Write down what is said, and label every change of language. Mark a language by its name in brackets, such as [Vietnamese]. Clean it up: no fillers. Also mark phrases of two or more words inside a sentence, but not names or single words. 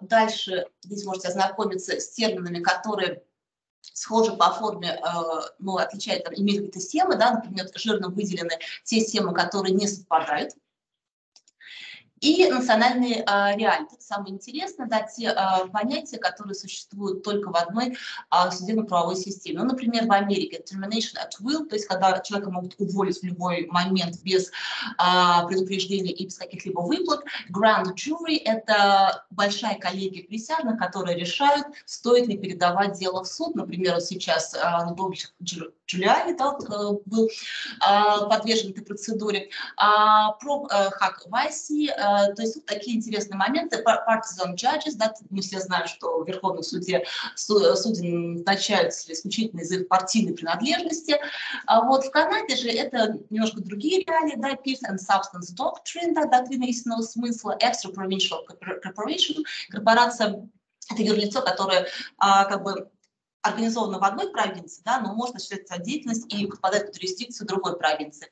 [Russian] Дальше здесь можете ознакомиться с терминами, которые схожи по форме, но отличают, имеют какие-то семы, да? Например, жирно выделены те семы, которые не совпадают. И национальные реалии. Это самое интересное, да, те понятия, которые существуют только в одной судебно-правовой системе. Ну, например, в Америке [English] termination at will, [Russian] то есть когда человека могут уволить в любой момент без предупреждения и без каких-либо выплат. [English] Grand jury – [Russian] это большая коллегия присяжных, которые решают, стоит ли передавать дело в суд. Например, вот сейчас Джулиани был подвержен этой процедуре. Хак Вайси, то есть вот такие интересные моменты. [English] Partisan judges, [Russian] да, мы все знаем, что в Верховном суде судьи назначаются исключительно из их партийной принадлежности. Вот в Канаде же это немножко другие реалии, да, [English] Peace and Substance Doctrine, [Russian] да, доктрина истинного смысла, [English] Extra Provincial Corporation, [Russian] корпорация – это юрлицо, которое как бы организована в одной провинции, да, но может осуществлять деятельность и попадать в юрисдикцию другой провинции.